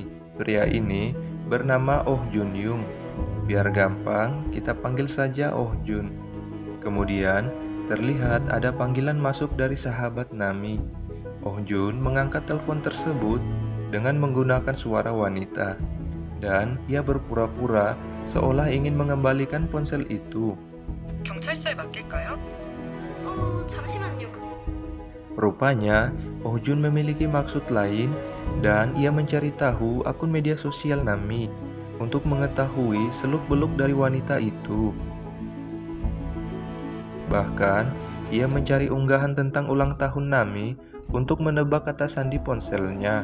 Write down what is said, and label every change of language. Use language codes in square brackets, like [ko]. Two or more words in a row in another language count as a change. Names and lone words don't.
[id] Pria ini bernama Oh Jun Yung. Biar gampang, kita panggil saja Oh Jun. Kemudian, terlihat ada panggilan masuk dari sahabat Nami. Oh Jun mengangkat telepon tersebut dengan menggunakan suara wanita. Dan ia berpura-pura seolah ingin mengembalikan ponsel itu. [ko] 경찰서에 맡길까요? 잠시만요. [id] Rupanya, Oh Jun memiliki maksud lain dan ia mencari tahu akun media sosial Nami untuk mengetahui seluk-beluk dari wanita itu. Bahkan, ia mencari unggahan tentang ulang tahun Nami untuk menebak kata sandi ponselnya.